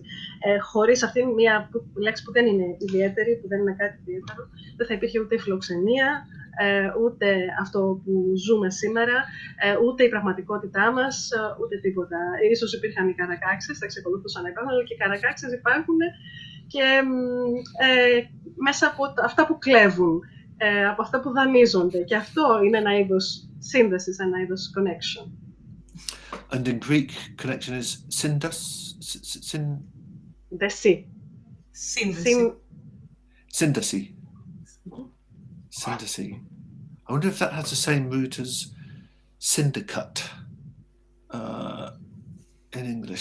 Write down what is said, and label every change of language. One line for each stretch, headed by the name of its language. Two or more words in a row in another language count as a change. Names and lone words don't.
Greek: Χωρίς αυτήν μια λέξη που δεν είναι ιδιαίτερη, που δεν είναι κάτι ιδιαίτερο, δεν θα υπήρχε ούτε η φιλοξενία, ούτε αυτό που ζούμε σήμερα, ούτε η πραγματικότητά μας, ούτε τίποτα. Ίσως υπήρχαν οι καρακάξεις, θα εξακολουθούσαν να υπάρχουν, αλλά και οι καρακάξεις υπάρχουν και μέσα από αυτά που κλέβουν, από αυτά που δανείζονται. Και αυτό είναι ένα είδος σύνδεσης, ένα είδος connection.
English: And in Greek, connection is syndas?
Greek: Synthesi. Σύνταση. Syndicy.
English: I wonder if that has the same root as syndicate in English.